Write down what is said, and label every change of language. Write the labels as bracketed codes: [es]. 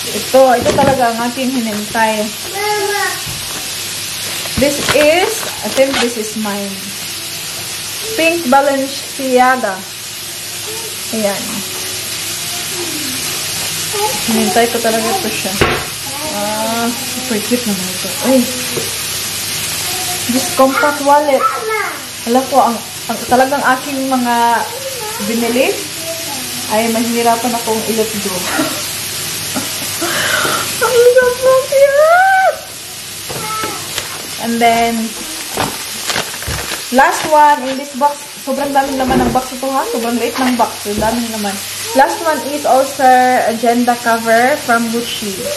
[tl] Ito talaga ang aking hinintay. [en] This is, I think this is mine. Pink Balenciaga. Ayan. [tl] Hinintay ko talaga ito siya. Super cute naman ito. Ay. This compact wallet. Alam ko, ang talagang aking mga binili ay mahirapan akong i-let go. [en] Ang so cute! And then, last one in this box. [tl] Sobrang daming laman ng box ito, ha? Sobrang liit ng box. So, daming laman. [en] Last one is also agenda cover from Gucci.